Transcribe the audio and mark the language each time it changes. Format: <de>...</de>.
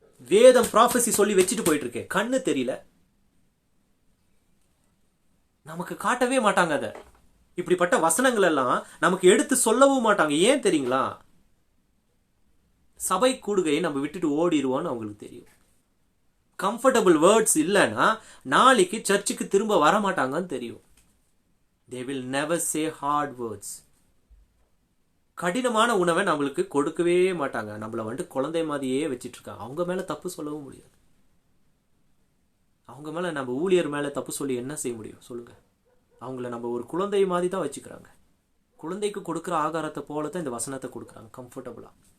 <ta>வேதம் ப்ராஃபஸி சொல்லி வச்சுட்டு போயிட்டு இருக்கேன், கண்ணு தெரியல, நமக்கு காட்டவே மாட்டாங்க. அத இப்படிப்பட்ட வசனங்கள் எல்லாம் நமக்கு எடுத்து சொல்லவும் மாட்டாங்க. ஏன் தெரியுங்களா? சபை கூடுகையை நம்ம விட்டுட்டு ஓடிடுவோம்னு அவங்களுக்கு தெரியும். கம்ஃபர்டபுள் வேர்ட்ஸ் இல்லைன்னா நாளைக்கு சர்ச்சுக்கு திரும்ப வர மாட்டாங்கன்னு தெரியும்.</ta> <en>They will never say hard words.</en> <ta>கடினமான உணவை நம்மளுக்கு கொடுக்கவே மாட்டாங்க. நம்மள வந்துட்டு குழந்தை மாதிரியே வச்சிட்டு இருக்காங்க. அவங்க மேல தப்பு சொல்லவும் முடியாது. அவங்க மேல நம்ம ஊழியர் மேல தப்பு சொல்லி என்ன செய்ய முடியும் சொல்லுங்க? அவங்கள நம்ம ஒரு குழந்தை மாதிரி தான் வச்சுக்கிறாங்க. குழந்தைக்கு கொடுக்குற ஆகாரத்தை போலதான் இந்த வசனத்தை கொடுக்குறாங்க கம்ஃபர்டபுளா.</ta>